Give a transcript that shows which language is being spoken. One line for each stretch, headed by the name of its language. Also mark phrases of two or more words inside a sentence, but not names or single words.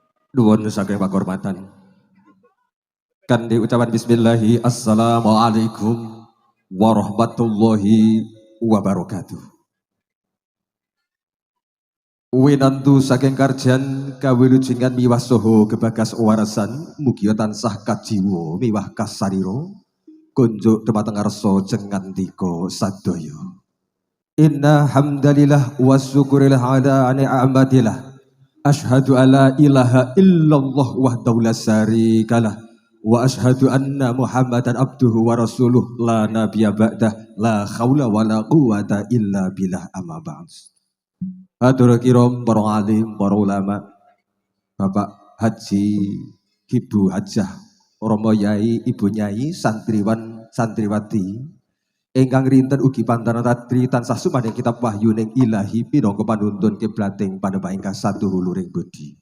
Javanese: Nuwun saking pakurmatan. Kanthi ucapan
Arabic: بسم الله السلام عليكم ورحمة الله وبركاته.
Javanese: Winantu saking karjan kawilujenggan miwah saha kebagas warasan mugia tansah kajiwa miwah kasarira kunjuk dumateng ngarsa jengandika sadaya.
Arabic: إن الحمد لله والشكر لله على نعمة الله. أشهد أن لا إله إلا الله وحده لا شريك له وأشهد أن محمدا عبده ورسوله لا نبي بعده لا حول ولا قوة إلا بالله أما بعد.
Javanese: Hatur kiram para alim, para ulama, Bapak Haji, Ibu Hajah, Romo Yai, Ibu Nyai, santriwan, santriwati ingkang rinten ugi pantana ratri tansah sumadeng kitab wahyu ning ilahi pinangka panuntun kiblating panembah ingkang satuhuluring budi.